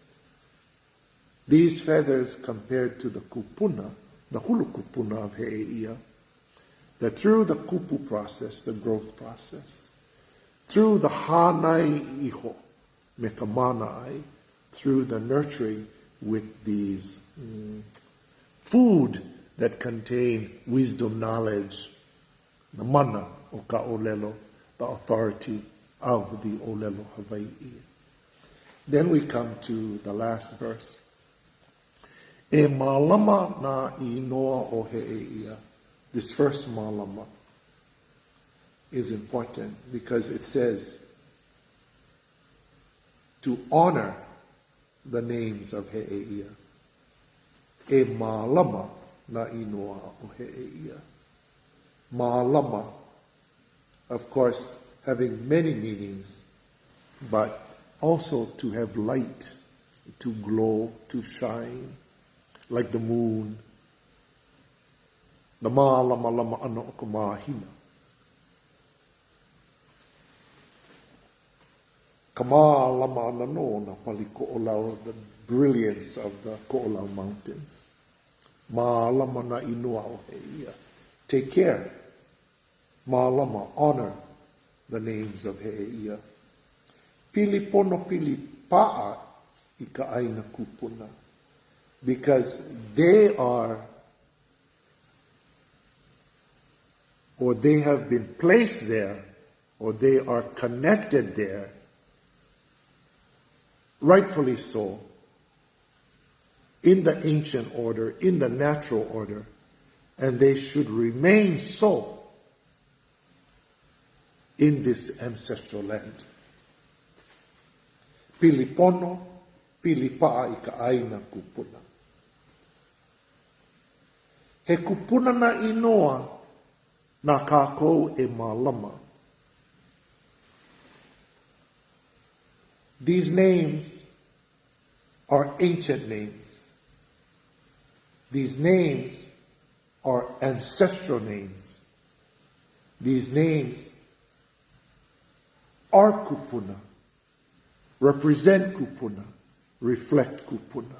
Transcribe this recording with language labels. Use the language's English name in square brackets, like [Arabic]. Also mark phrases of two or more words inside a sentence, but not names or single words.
[English] These feathers compared to the kupuna, the [Hawaiian] hulu kupuna [English] of He'eia, that through the kupu process, the growth process, through the [Hawaiian] hanai iho, mekamanai, [English] through the nurturing with these food that contain wisdom, knowledge, the [Hawaiian] mana o ka olelo, [English] the authority of the [Hawaiian] olelo Hawaii. [English] Then we come to the last verse. [Hawaiian] E malama na inoa o He'eia. [English] This first malama is important because it says to honor the names of He'eia. [Hawaiian] E malama na inoa o He'eia. [English] Malama, of course, having many meanings, but also to have light, to glow, to shine, like the moon. [Hawaiian] The malama lama ana o ka mahina. Ka malama ana no na pali ko'olau, [English] the brilliance of the Ko'olau Mountains. [Hawaiian] Malama na inua o He'eia. [English] Take care. Malama, honor the names of He'eia. [Hawaiian] Pili pono pili pa'a i ka aina kupuna. [English] Because they are or they have been placed there, or they are connected there, rightfully so, in the ancient order, in the natural order, and they should remain so in this ancestral land. [Hawaiian] Pilipono, pilipa'a i ka aina kupuna. He kupuna na inoa na kākou e mālama. [English] These names are ancient names. These names are ancestral names. These names are kupuna, represent kupuna, reflect kupuna.